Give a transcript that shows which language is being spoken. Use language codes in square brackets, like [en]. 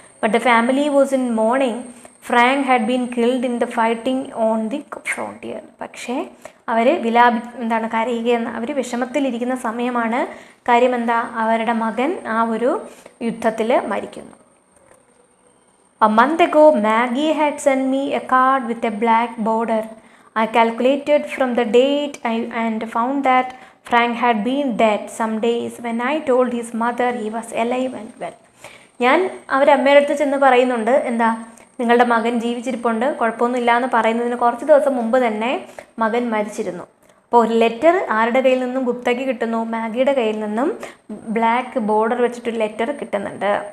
[en] But the family was in mourning. Frank had been killed in the fighting on the frontier. [ml] പക്ഷേ അവർ കരയുകയെന്ന്, അവർ വിഷമത്തിലിരിക്കുന്ന സമയമാണ്. കാര്യം എന്താ, അവരുടെ മകൻ ആ ഒരു യുദ്ധത്തിൽ മരിക്കുന്നു. [en] A month ago, Maggie had sent me a card with a black border. I calculated from the date and found that Frank had been dead some days. When I told his mother he was alive and well. [ml] ഞാൻ അവരമ്മയുടെ അടുത്ത് ചെന്ന് പറയുന്നുണ്ട്, എന്താ, നിങ്ങളുടെ മകൻ ജീവിച്ചിരിപ്പുണ്ട്, കുഴപ്പമൊന്നുമില്ല എന്ന് പറയുന്നതിന് കുറച്ച് ദിവസം മുമ്പ് തന്നെ മകൻ മരിച്ചിരുന്നു. അപ്പോൾ ഒരു ലെറ്റർ ആരുടെ കയ്യിൽ നിന്നും ഗുപ്തയ്ക്ക് കിട്ടുന്നു? മാഗിയുടെ കയ്യിൽ നിന്നും ബ്ലാക്ക് ബോർഡർ വെച്ചിട്ടൊരു ലെറ്റർ കിട്ടുന്നുണ്ട്.